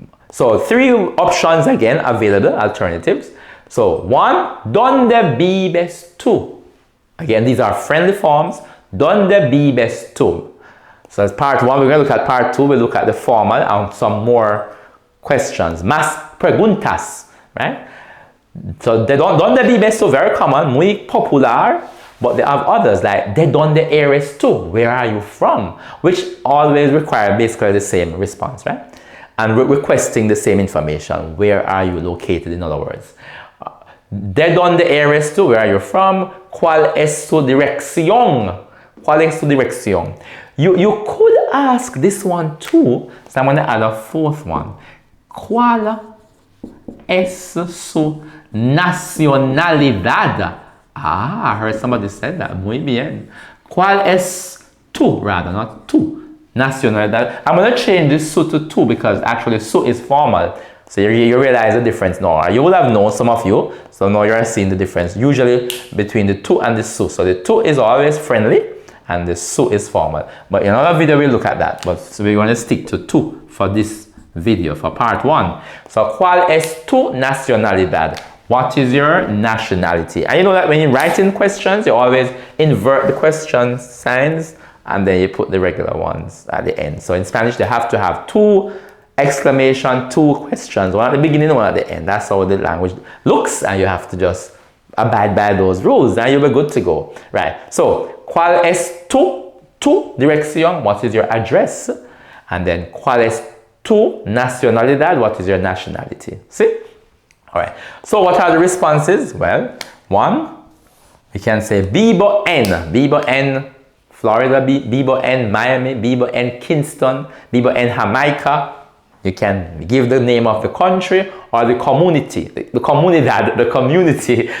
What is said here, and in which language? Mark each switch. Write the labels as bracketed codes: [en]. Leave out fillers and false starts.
[en] So 3 options again available, alternatives. So 1, [es] ¿dónde vives tú? [en] Again, these are friendly forms. [es] ¿Dónde vives tú? [en] So as part 1, we're going to look at part 2, we'll look at the formal and some more questions. [es] Más preguntas, [en] right? So [es] ¿dónde vives tú? [en] Very common, [es] muy popular. [en] But they have others like [es] ¿de dónde eres tú? [en] Where are you from? Which always require basically the same response, right? And requesting the same information. Where are you located, in other words? [es] ¿De dónde eres tú? [en] Where are you from? [es] ¿Cuál es tu dirección? ¿Cuál es tu dirección? [en] You could ask this one too, so I'm going to add a 4th one. [es] ¿Cuál es su nacionalidad? [en] I heard somebody said that. [es] Muy bien. ¿Cuál es tu? [en] Rather, not [es] tu. Nacionalidad. [en] I'm going to change this su to tu because actually su is formal. So you realize the difference now. You will have known, some of you, so now you're seeing the difference usually between the tu and the su. So the tu is always friendly and the su is formal. But in another video we'll look at that. But so we're going to stick to tu for this video, for part 1. [es] So ¿cuál es tu nacionalidad? [en] What is your nationality? And you know that when you're writing questions, you always invert the question signs and then you put the regular ones at the end. So in Spanish, they have to have 2 exclamation, 2 questions, one at the beginning, one at the end. That's how the language looks, and you have to just abide by those rules and you'll be good to go. Right. So, [es] ¿cuál es tu dirección? [en] What is your address? [es] And then, ¿cuál es tu nacionalidad? [en] What is your nationality? See? All right. So what are the responses? Well, 1, we can say [es] vivo en Florida, vivo en Miami, vivo en Kingston, vivo en Jamaica. [en] You can give the name of the country or the community, the comunidad, the community.